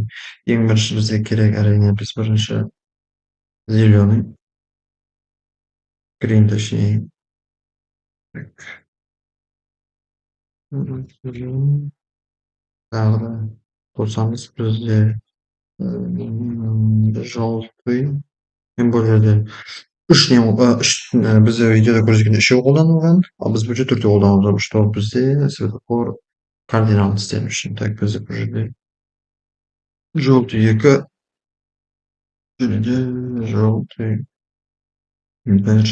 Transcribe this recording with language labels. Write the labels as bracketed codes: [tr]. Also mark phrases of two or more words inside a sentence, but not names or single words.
[kk] Ең бірінші бізге керек әрине біз бірінші зеленый, green, точнее. [ru] Так. [kk] Тағы да қосамыз бізде желтый. [ru] Тем более [kk] де бізде видеода көрсеткенде үшеу қолданылған, ал біз бұл жерде төртеу қолданып отырмыз, чтобы бізде светофор кардинал істеу үшін. Так, бізде бұл жерде желтый 2, және де желтый 1.